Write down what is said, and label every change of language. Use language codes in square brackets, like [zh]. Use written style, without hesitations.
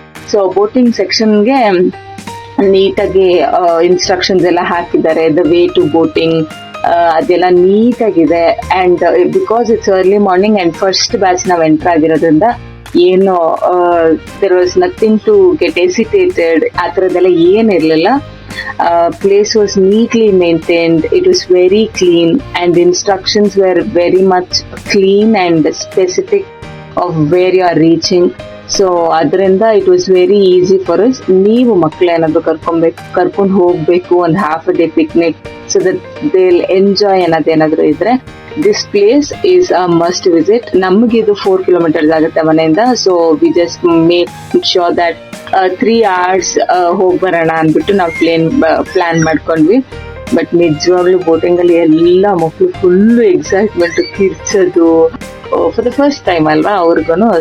[kn] So boating ಸೆಕ್ಷನ್ಗೆ ನೀಟಾಗಿ instructions ಎಲ್ಲ ಹಾಕಿದ್ದಾರೆ, [en] the way to boating [kn] ಅದೆಲ್ಲ ನೀಟಾಗಿದೆ. [en] and because it's early morning and first batch [kn] ನಾವು [en] enter [kn] ಆಗಿರೋದ್ರಿಂದ ಏನು [en] there was nothing to get hesitated, [kn] ಆ ಥರದ್ದೆಲ್ಲ ಏನಿರಲಿಲ್ಲ. [en] Place was neatly maintained, it was very clean, and the instructions were very much clean and specific of where you are reaching. So [kn] ಅದರಿಂದ [en] it was very easy for us. [kn] ನೀವು ಮಕ್ಕಳು ಏನಾದ್ರು ಕರ್ಕೊಂಡು ಹೋಗ್ಬೇಕು ಒಂದು [en] half a day picnic so that they'll enjoy [kn] ಅನ್ನೋದೇನಾದ್ರು ಇದ್ರೆ [en] this place is a must visit. [kn] ನಮ್ಗೆ ಇದು [en] 4 kilometers [kn] ಆಗುತ್ತೆ ಮನೆಯಿಂದ, [en] so we just make sure that 3 hours [kn] ಹೋಗಿ ಬರೋಣ ಅಂದ್ಬಿಟ್ಟು ನಾವು ಪ್ಲಾನ್ ಮಾಡ್ಕೊಂಡ್ವಿ. ಬಟ್ ನಿಜವಾಗ್ಲೂ ಬೋಟಿಂಗ್ ಅಲ್ಲಿ ಎಲ್ಲ ಮಕ್ಕಳು full excitement, ಕಿರ್ಚೋದು [en] for the first time [kn] ಅಲ್ವಾ ಅವ್ರಿಗೂ.